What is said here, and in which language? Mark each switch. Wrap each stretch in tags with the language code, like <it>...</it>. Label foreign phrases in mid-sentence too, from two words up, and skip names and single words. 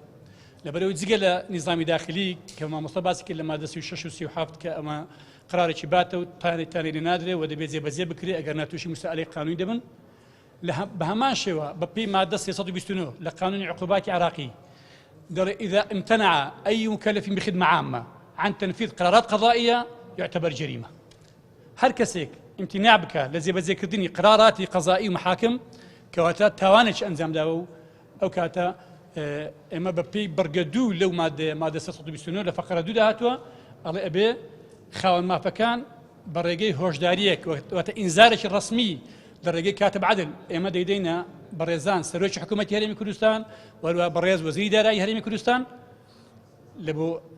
<ckb>لەبەرەوەی جگە لە نیزامی داخلی کە مامۆستا باسی کرد لە مادە 36 و 37 کە ئەمە قرارێکی باتە و تانێ لێ نادرێت و دەبێت جێبەجێ بکرێت ئەگەر ناتوشی مسائلەی قانونی دەبن. بە هەمان شێوە بە پێی مادە 329 لە قانونی عقوباتی عراقی دەڵێ</ckb> <ar>إذا امتنع أي مكلف بخدمة عامة عن تنفيذ قرارات قضائية يعتبر جريمة.</ar> <ckb>هەر کەسێک امتناع بکە لە جێبەجێکردنی قراراتی قەزایی و محاکم کەواتە تاوانێکی ئەنجامداوە و ئەو کاتە ئێمە بە پێی بەرگە دوو لەو مادە 329 لە فەقرە دوو داهاتووە ئەڵێ ئەبێ خاوەن مافەکان بە ڕێگەی هۆشداریەک واتە ئینزارێکی ڕەسمی لە ڕێگەی کاتب عەدل ئێمە دەیدەینە بەڕێزان سەرۆکی حکوومەتی هەرێمی کوردستان وەروە بەڕێز وەزیری دارایی هەرێمی کوردستان لە بۆ</ckb>